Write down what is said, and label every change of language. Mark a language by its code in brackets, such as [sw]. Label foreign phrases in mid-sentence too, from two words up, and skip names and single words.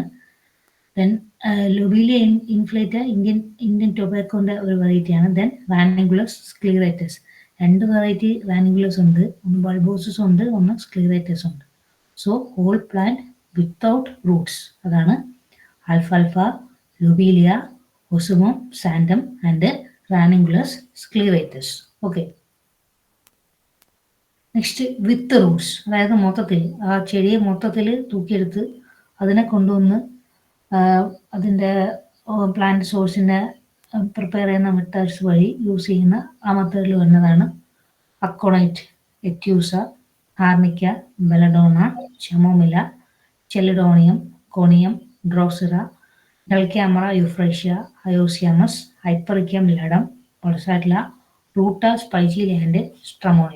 [ml] ദെൻ ലൊബീലിയ ഇൻഫ്ലേറ്റ ഇന്ത്യൻ ടൊബാക്കോൻ്റെ ഒരു വെറൈറ്റിയാണ്. ദെൻ റാനിഗുലസ് സ്ക്ലീറേറ്റസ്. 2 വെറൈറ്റി റാനിഗുലസ് ഉണ്ട്, ഒന്ന് ബൾബോസസ് ഉണ്ട്, ഒന്ന് സ്ക്ലീറേറ്റസ് ഉണ്ട്. [en] so whole plant without roots, [ml] അതാണ് ആൽഫാൽഫ, [en] lobelia, osmum, xanthan and ranunculus scleratus. Okay. next with roots, [ml] അതായത് മൊത്തത്തിൽ ആ ചെടിയെ മൊത്തത്തിൽ തൂക്കിയെടുത്ത് അതിനെ കൊണ്ടുവന്ന് അതിൻ്റെ [en] plant source [ml] പ്രിപ്പയർ ചെയ്യുന്ന മെത്തേഡ്സ് വഴി യൂസ് ചെയ്യുന്ന ആ മെത്തേഡിൽ വരുന്നതാണ് അക്കോണൈറ്റ്, എറ്റ്യൂസ, ആർണിക്ക, ബെലഡോണ, ചെമോമില, ചെലിഡോണിയം, കോണിയം, ഡ്രോസിറ, ഡൽക്യാമറ, യുഫ്രേഷ്യ, ഹയോസിയാമസ്, ഹൈപ്പറിക്യം, ലഡം, പൾസാറ്റ്ല, റൂട്ട, സ്പൈജീലിയ ആൻഡ് സ്ട്രമോണിയം.